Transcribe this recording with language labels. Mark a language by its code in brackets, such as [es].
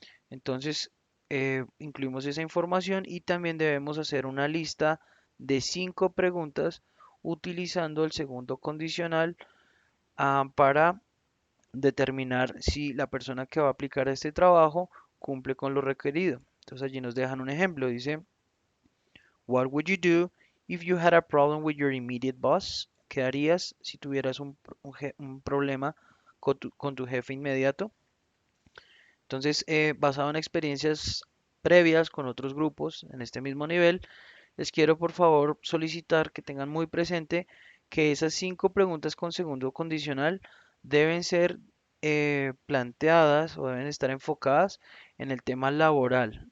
[es] Entonces, incluimos esa información y también debemos hacer una lista de 5 preguntas utilizando el segundo condicional para determinar si la persona que va a aplicar a este trabajo cumple con lo requerido. Entonces allí nos dejan un ejemplo, dice, [en] What would you do if you had a problem with your immediate boss? [es] ¿Qué harías si tuvieras un problema con tu jefe inmediato? Entonces, basado en experiencias previas con otros grupos en este mismo nivel, les quiero por favor solicitar que tengan muy presente que esas 5 preguntas con segundo condicional deben ser planteadas o deben estar enfocadas en el tema laboral.